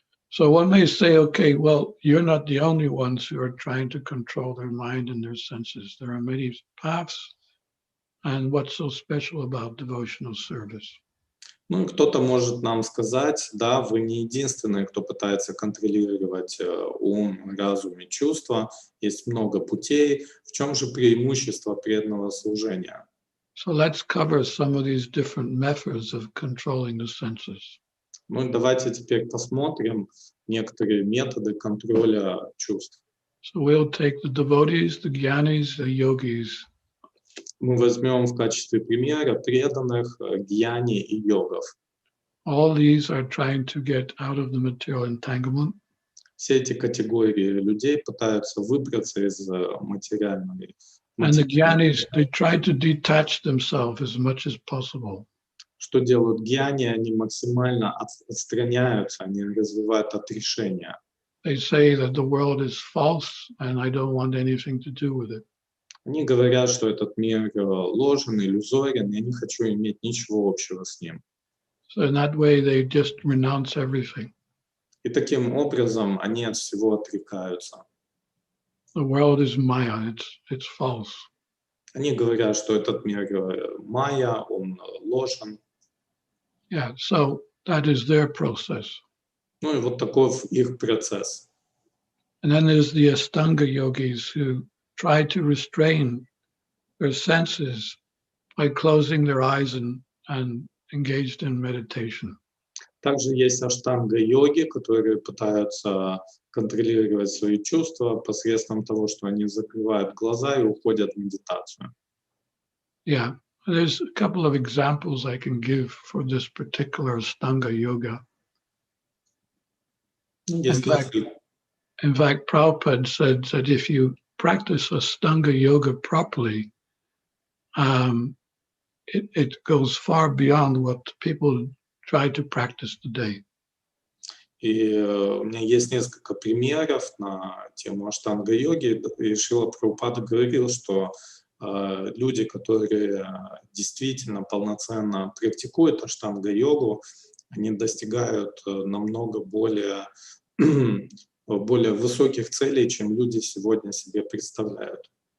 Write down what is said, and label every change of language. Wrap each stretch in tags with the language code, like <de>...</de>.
<en>So one may say, okay, well, you're not the only ones who are trying to control their mind and their senses. There are many paths. And what's so special about devotional service?</en> <ru>Ну и кто-то может нам сказать, да, вы не единственные, кто пытается контролировать ум, разум и чувства, есть много путей. В чем же преимущество преданного служения?</ru> <en>So let's cover some of these different methods of controlling the senses.</en> <ru>Ну и давайте теперь посмотрим некоторые методы контроля чувств.</ru> <en>So we'll take the devotees, the jnanis, the yogis,</en> <ru>Мы возьмем в качестве примера преданных, гьяни и йогов.</ru> <en>all these are trying to get out of the material entanglement.</en> <ru>Все эти категории людей пытаются выбраться из материальной.</ru> <en>And the jnanis, they try to detach themselves as much as possible.</en> <ru>Что делают гьяни? Они максимально отстраняются, они развивают отрешение.</ru> <en>They say that the world is false and I don't want anything to do with it.</en> <ru>Они говорят, что этот мир ложен, иллюзорен, я не хочу иметь ничего общего с ним.</ru> <en>So in that way, they just renounce everything.</en> <ru>И таким образом они от всего отрекаются.</ru> <en>The world is Maya, it's false.</en> <ru>Они говорят, что этот мир майя, он ложен.</ru> <en>Yeah, so that is their process.</en> <ru>Ну и вот таков их процесс.</ru> <en>And then there's the Ashtanga yogis who try to restrain their senses by closing their eyes and engaged in meditation.</en> <ru>Также есть аштанга-йоги, которые пытаются контролировать свои чувства посредством того, что они закрывают глаза и уходят в медитацию.</ru> <en>Yeah, there's a couple of examples I can give for this particular Ashtanga yoga. In fact, Prabhupada said that if you practice Ashtanga yoga properly, it goes far beyond what people try to practice today.</en> <ru>И у меня есть несколько примеров на тему аштанга-йоги, и Шрила Прабхупада говорил, что люди, которые действительно полноценно практикуют аштанга-йогу, они достигают намного более высоких целей, чем люди сегодня себе представляют.</ru>